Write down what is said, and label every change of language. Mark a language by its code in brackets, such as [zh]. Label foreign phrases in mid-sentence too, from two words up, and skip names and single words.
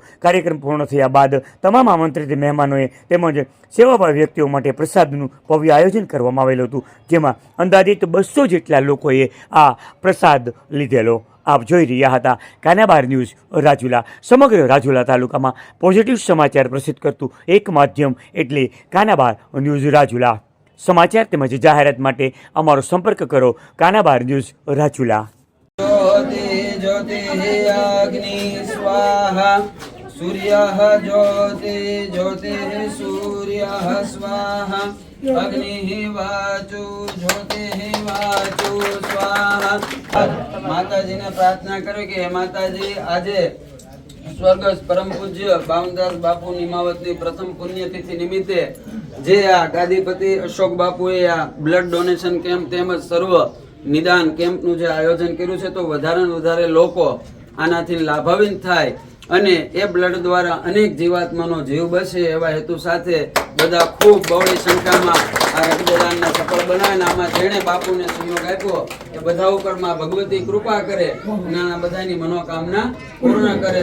[gu] કાર્યક્રમ પૂર્ણ થયા બાદ તમામ આમંત્રિત મહેમાનોએ તેમજ સેવાભાવી વ્યક્તિઓ માટે પ્રસાદનું ભવ્ય આયોજન કરવામાં આવેલું હતું, જેમાં અંદાજિત 200 જેટલા લોકોએ આ પ્રસાદ લીધેલો. આપ જોઈ રહ્યા હતા કાનાબાર ન્યૂઝ રાજુલા. સમગ્ર રાજુલા તાલુકામાં પોઝિટિવ સમાચાર પ્રસિદ્ધ કરતું એક માધ્યમ એટલે કાનાબાર ન્યૂઝ રાજુલા. સમાચાર તેમજ જાહેરાત માટે અમારો સંપર્ક કરો કાનાબાર ન્યૂઝ રાજુલા. [sa] ज्योति ज्योति अग्नि स्वाहा सूर्यः ज्योति ज्योति सूर्यः स्वाहा अग्नि वाचु ज्योति वाचु स्वाहा. [gu] માતાજીને પ્રાર્થના કરો કિ માતાજી આજે સ્વર્ગસ્થ પરમ પૂજ્ય બાવનદાસ બાપુ નિમાવતની પ્રથમ પુણ્યતિથિ નિમિત્તે જે આ ગાદીપતિ અશોક બાપુએ આ બ્લડ ડોનેશન કેમ્પ તેમજ સર્વ નિદાન કેમ્પનું જે આયોજન કર્યું છે તો વધારે ને વધારે લોકો આનાથી લાભાન્વિત થાય અને એ બ્લડ દ્વારા અનેક જીવાત્માનો જીવ બચે એવા હેતુ સાથે બધા ખૂબ બહોળી સંખ્યામાં આ રક્તદાનને સફળ બનાવીને આમાં જેણે બાપુને સહયોગ આપ્યો એ બધા ઉપરમાં ભગવતી કૃપા કરે અને આ બધાની મનોકામના પૂર્ણ કરે.